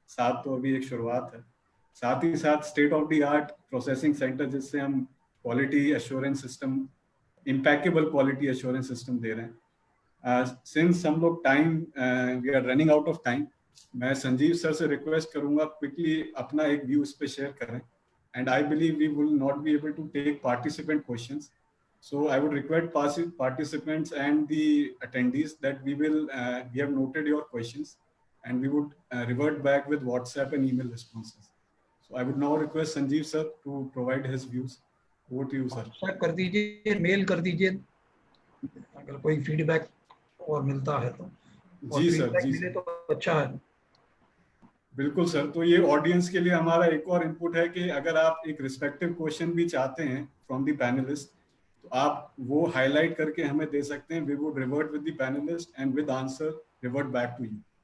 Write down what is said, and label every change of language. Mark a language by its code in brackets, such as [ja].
[hi] साथ तो अभी एक शुरुआत है. साथ ही साथ state of the art processing centre, जिससे हम quality assurance system, impeccable quality assurance system दे रहे हैं. सिंस हम लोग time [en] we are running out of time, [hi] मैं संजीव सर से रिक्वेस्ट करूंगा क्विकली अपना एक व्यू इस पे शेयर करें. [en] And I believe we will not be able to take participant questions. So I would request participants and the attendees that we have noted your questions and we would revert back with WhatsApp and email responses. So I would now request Sanjeev sir to provide his views. Over to you sir. [hi] WhatsApp कर दीजिए, mail कर दीजिए अगर कोई feedback और मिलता है तो. जी सर, जी मिले तो अच्छा है. बिल्कुल सर. तो ये ऑडियंस के लिए हमारा एक और इनपुट है कि अगर आप एक रिस्पेक्टिव क्वेश्चन भी चाहते हैं [en] from the panelist, [hi] आप वो हाईलाइट करके हमें दे सकते हैं. [en] We would revert with the panelist and with answer revert back to you.